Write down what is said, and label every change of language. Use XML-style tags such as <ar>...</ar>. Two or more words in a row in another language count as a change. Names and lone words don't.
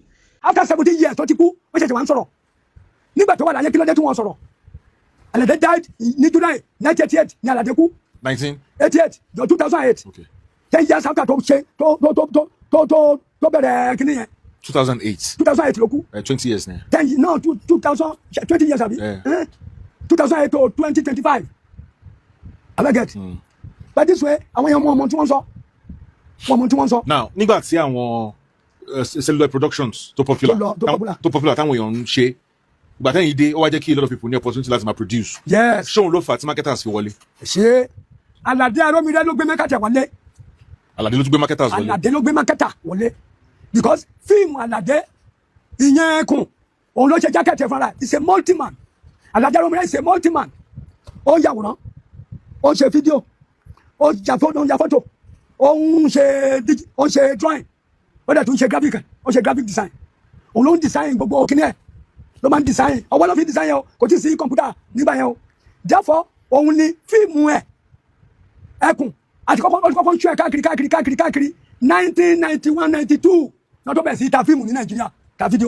<en>After 17 years</en> <yo>tó ti kú ó ṣẹ̀ṣẹ̀ wá ń sọ̀rọ̀ nígbà tó wà láyé kí ló dé tí wọ́n sọ̀rọ̀. Àlàdé died ní July 1988 ní Àlàdé kú 1988 jọ 2008</yo> <en>10 years after</en> <yo>tó ṣe tó bẹ̀rẹ̀ kíní yẹn 2008 ló kú</yo> <en>20 years now. 20 years</en> <yo>àbí 2008 to 2025 abeg</yo> <en>but this way</en> <yo>àwọn yẹn mọ tí wọ́n sọ. Now nígbà tí àwọn</yo> <en>cellular productions</en> <yo>tó popular táwọn èèyàn ń ṣe ìgbà tẹ́yìn dé ó wá jẹ́ kí</yo> <en>a lot of people</en> <yo>ní opportunity láti máa produce. Yes. ṣóun ló fà á tí marketers fi wọlé. ṣé Àlàdé Arómiré ló gbé marketer wọlé. Àlàdé ló gbé marketers wọlé. Àlàdé ló gbé marketer wọlé because fíìmù Àlàdé ìyẹn ẹkùn òun ló ṣe jákẹ́tì fúnra</yo> <en>is a multi-man. Àlàdé Arómiré is a multi-man.</en> <yo>Ó ń yàwòrán ó ń ṣe fídíò ó ń ya fọ́tò ó ń ṣe drawing ó dẹ̀ tún ṣe</yo> <en>graphic design.</en> <yo>Òun ló ń design gbogbo kíní ẹ̀ ló máa ń design ọwọ́ ló fi design yẹn o kò tí ì sí kọ̀ǹpútà nígbà yẹn o therefore òun ni fíìmù ẹ̀ ẹkùn àti kọ́kọ́ ń ṣú ẹ̀ káàkiri 1991-92 náà tó bẹ̀rẹ̀ sí ta fíìmù ní Nàìjíríà ta fídíò.</yo>